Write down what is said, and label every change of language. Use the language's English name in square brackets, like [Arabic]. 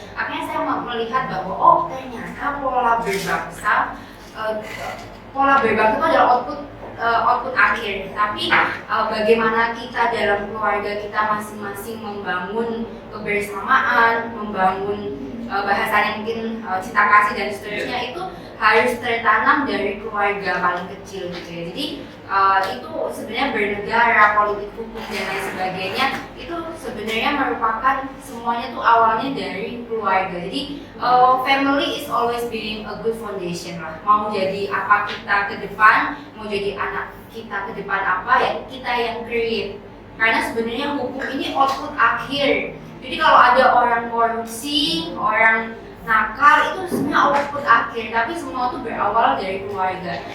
[Indonesian] Akhirnya saya melihat bahwa ternyata pola berbangsa itu adalah output akhir, tapi bagaimana kita dalam keluarga kita masing-masing membangun kebersamaan, membangun bahasanya mungkin cinta kasih dan seterusnya, itu harus tertanam dari keluarga paling kecil gitu ya. Jadi itu sebenarnya bernegara, politik hukum dan lain sebagainya itu sebenarnya merupakan semuanya tuh awalnya dari keluarga. Jadi [English] family is always being a good foundation lah. [Indonesian] Mau jadi apa kita ke depan, mau jadi anak kita ke depan apa ya kita yang create. Karena sebenarnya hukum ini output akhir. Jadi kalau ada orang korupsi, orang nakal, itu sebenarnya output akhir, tapi semua itu berawal dari keluarga.